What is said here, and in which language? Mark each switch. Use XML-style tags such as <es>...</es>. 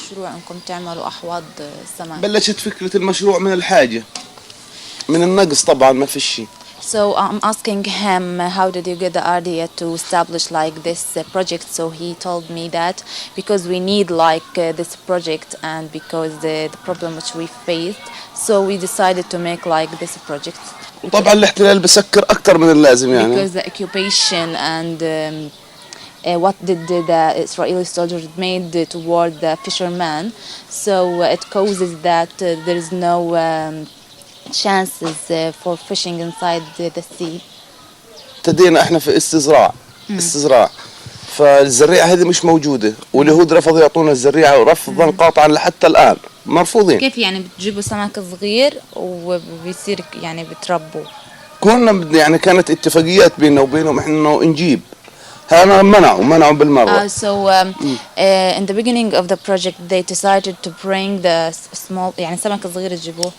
<ar>شروع انكم تعملوا احواض سمك. بلشت فكرة المشروع من الحاجة، من النقص طبعا ما في شيء.</ar> <en>So I'm asking him how did you get the idea to establish like this project. So he told me that because we need like this project and because the problem which we faced, so we decided to make like this project.</en> <ar>وطبعا الاحتلال بسكر أكتر من اللازم يعني.</ar> <en>Because the occupation and what did the Israeli soldiers made toward the fishermen, so it causes that there is no chances for fishing inside the sea.</en> <ar>ابتدينا احنا في استزراع فالزريعة هذه مش موجودة واليهود رفضوا يعطونا الزريعة ورفضا قاطعا لحتى الآن مرفوضين. كيف يعني بتجيبوا سمك صغير وبيصير يعني بتربوا؟ كنا يعني كانت اتفاقيات بيننا وبينهم انه نجيب. هنا منعوا بالمرة.</ar> <en>So in the beginning of the project they decided to bring the small</en> <ar>يعني سمك صغير تجيبوه.</ar>